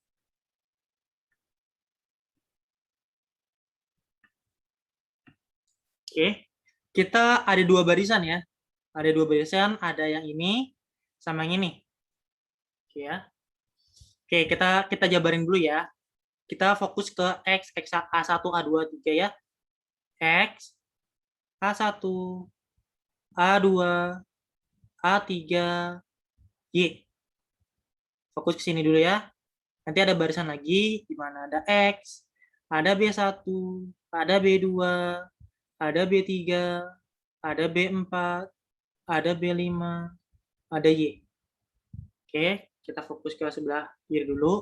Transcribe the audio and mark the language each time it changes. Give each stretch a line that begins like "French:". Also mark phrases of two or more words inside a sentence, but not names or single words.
Indonesian: Oke, kita ada dua barisan ya. Ada dua barisan, ada yang ini sama yang ini. Oke ya. Oke, kita jabarin dulu ya. Kita fokus ke X A1, A2, A3 ya. X, A1, A2, A3, Y. Fokus ke sini dulu ya. Nanti ada barisan lagi di mana ada X, ada B1, ada B2, ada B3, ada B4, ada B5, ada Y. Oke, kita fokus ke sebelah kiri dulu.